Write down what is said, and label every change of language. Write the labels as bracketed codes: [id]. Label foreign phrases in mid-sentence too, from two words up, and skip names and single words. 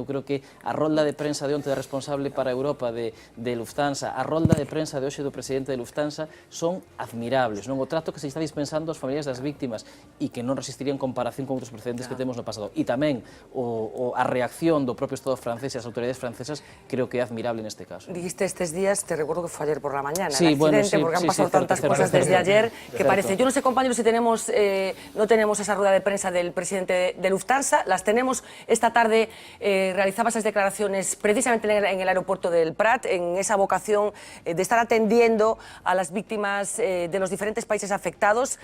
[gl] Eu creo que a rolda de prensa de onte responsable para Europa de Lufthansa, a rolda de prensa de hoxe do presidente de Lufthansa son admirables, non? O trato que se está dispensando aos familiares das víctimas e que non resistiría en comparación con outros precedentes que temos no pasado. E tamén a reacción do propio Estado francés e as autoridades francesas creo que é admirable neste caso. [es] Dijiste estes días, te recuerdo que fue ayer por la mañana, sí, bueno, porque han pasado tantas cosas desde ayer que parece. Yo no sé, compañeros, si no tenemos esa rueda de prensa del presidente de Lufthansa. Las tenemos esta tarde. Realizaba esas declaraciones precisamente en el aeropuerto del Prat, en esa vocación de estar atendiendo a las víctimas de los diferentes países afectados.